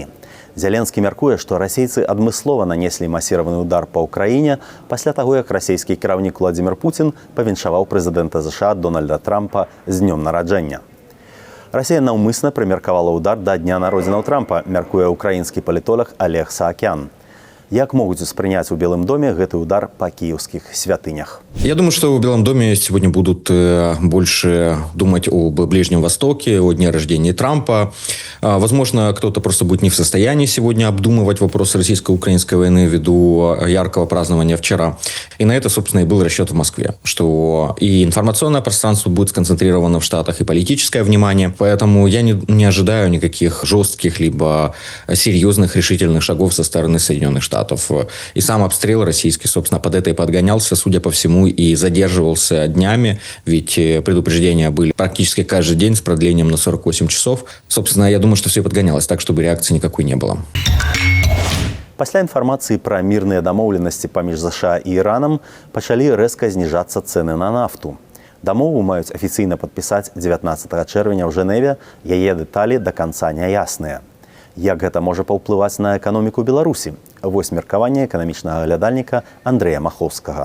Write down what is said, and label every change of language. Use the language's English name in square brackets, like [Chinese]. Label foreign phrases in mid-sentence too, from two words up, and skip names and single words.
[Belarusian] Зяленскі мяркуе, што расейцы адмыслова нанеслі масіраваны ўдар па ўкраіне пасля таго, як расійскі кіраўнік Владзімір Пуцін павіншаваў прэзідэнта ЗША Дональда Трампа з днём нараджэння. Расія наўмысна прымеркавала ўдар да дня народзінаў Трампа, мяркуе украінскі палітолог Олег Саакян. Як могуць успрыняць у Белым доме гэты удар па [Russian] киевских святынях? Я думаю, что в Белом доме сегодня будут больше думать об Ближнем Востоке, о дне рождения Трампа. Возможно, кто-то просто будет не в состоянии сегодня обдумывать вопросы российско-украинской войны ввиду яркого празднования вчера. И на это, собственно, и был расчет в Москве, что и информационное пространство будет сконцентрировано в Штатах, и политическое внимание. Поэтому я не ожидаю никаких жестких либо серьезных решительных шагов со стороны Соединенных Штатов. И сам обстрел российский, собственно, под это и подгонялся, судя по всему, и задерживался днями, ведь предупреждения были практически каждый день с продлением на 48 часов. Собственно, я думаю, что все подгонялось так, чтобы реакции никакой не было. [Belarusian] Пасля інфармацыі пра мірныя дамоўленасці паміж ЗША і Іранам пачалі рэзка зніжацца цэны на нафту. Дамову маюць афіцыйна падпісаць 19 чэрвеня ў Жэневе, яе дэталі да канца няясныя. Як гэта можа паўплываць на эканоміку Беларусі? Вось меркаванне эканамічнага глядальніка Андрэя Махоўскага.